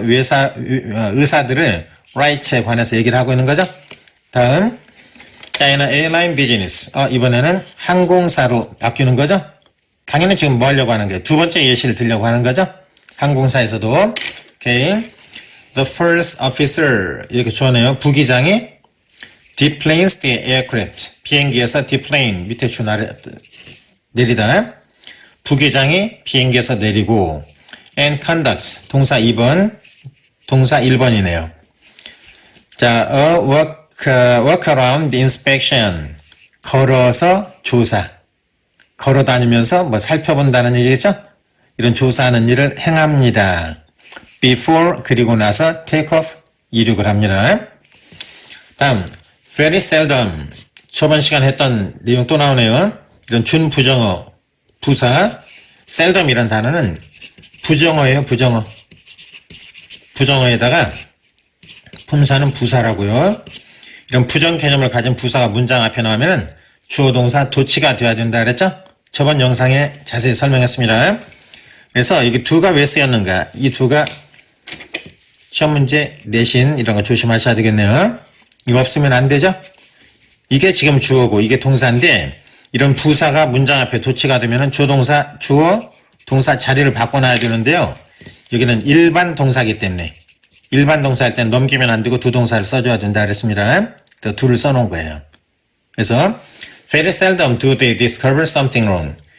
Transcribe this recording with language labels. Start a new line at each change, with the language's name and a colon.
Korean: 의사들을 right에 관해서 얘기를 하고 있는 거죠. 다음
English: China Airline Business.
Korean: 이번에는 항공사로 바뀌는 거죠. 당연히 지금 뭐 하려고 하는 거예요? 두 번째 예시를 들려고 하는 거죠. 항공사에서도 okay.
English: The first officer
Korean: 이렇게 주어내요. 부기장이
English: deplanes the aircraft.
Korean: 비행기에서 deplane 밑에 내리다. 부기장이 비행기에서 내리고
English: and conducts.
Korean: 동사 2번, 동사 1번이네요.
English: 자, walk around inspection.
Korean: 걸어서 조사. 걸어 다니면서 뭐 살펴본다는 얘기겠죠? 이런 조사하는 일을 행합니다. before, 그리고 나서
English: take off,
Korean: 이륙을 합니다. 다음,
English: very seldom.
Korean: 저번 시간 했던 내용 또 나오네요. 이런 준부정어, 부사. seldom이란 단어는 부정어예요, 부정어. 부정어에다가 품사는 부사라고요. 이런 부정 개념을 가진 부사가 문장 앞에 나오면은 주어 동사 도치가 돼야 된다 그랬죠? 저번 영상에 자세히 설명했습니다. 그래서 이게 두가 왜 쓰였는가? 이 두가 시험 문제 내신 이런 거 조심하셔야 되겠네요. 이거 없으면 안 되죠? 이게 지금 주어고 이게 동사인데 이런 부사가 문장 앞에 도치가 되면은 주어 동사 자리를 바꿔놔야 되는데요. 여기는 일반 동사이기 때문에 일반 동사일 땐 넘기면 안 되고 두 동사를 써줘야 된다 그랬습니다. 또 둘을 써놓은 거예요. 그래서
English: very seldom do they discover something wrong.